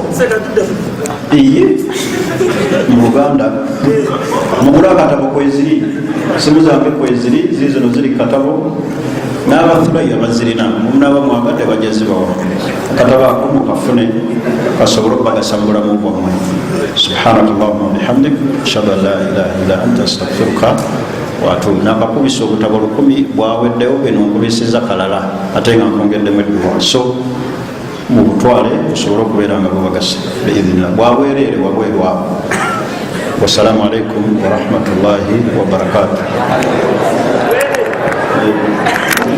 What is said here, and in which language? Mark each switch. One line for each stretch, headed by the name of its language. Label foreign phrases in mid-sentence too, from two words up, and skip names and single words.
Ganda: iye mu Luganda mugula akatabo kweziri, simu zange kweziri zizino ziri katabo, n'abathulaiya bazirina munaba mwagadde bajazibawo akatabo ako mukafune kasobole okubagasa mu bulamu bwammwe.
Arabic: سبحانك اللهم وبحمدك أشهد أن لا إله إلا أنت أستغفرك وأتوب.
Ganda: Nakakubisa obutabo 10 bwaweddewo, bino nkubisiza kalala ate nga nkongeddemu edduwa, so mubutwale osobole okubeera nga bubagasa biidhnillah. Bwabwereere wabwerwawo.
Arabic: والسلام عليكم ورحمة الله وبركاته.